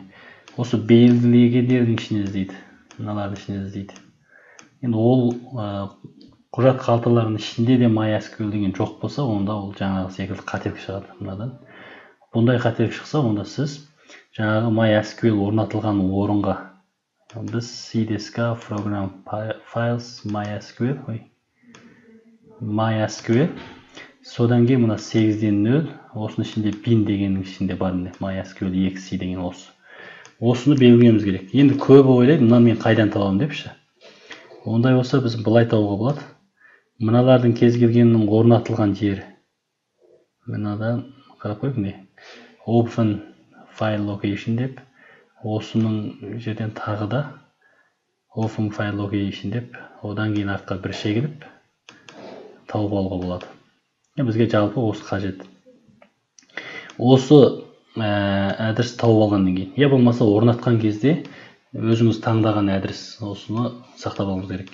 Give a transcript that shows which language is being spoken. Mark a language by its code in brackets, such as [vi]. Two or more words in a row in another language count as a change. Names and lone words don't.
[kk] Осы белгілегендердің ішіне іздейді. Мыналардың ішіне іздейді. Енді ол құжат қалталарының ішінде де MySQL деген жоқ болса, онда ол жаңағы секілді қателік шығады. Мынадан. Бұндай қателік шықса, онда сіз жаңағы MySQL орнатылған орынға, біз C diska [en] program files [kk] MySQL, содан кейін мына 8-ден 0, осының ішінде bin дегеннің ішінде бар MySQL 2C деген осы. Осыны белгілеуіміз керек. Енді көбі ойлайды, мынаны мен қайдан табамын депші. Ондай болса біз былай табуға болады. Мыналардың кез келгенінің орнатылған жері. Мынадан қарап қойып, [en] open file location [kk] деп, осының жерден тағы да [en] open file location [kk] деп, одан кейін артқа бір шегіліп тауып алуға болады. Бізге жалпы осы қажет. Осы адрес тауып алғаннан кейін, я болмаса орнатқан кезде өзіңіз таңдаған адрес, осыны сақтап алуымыз керек.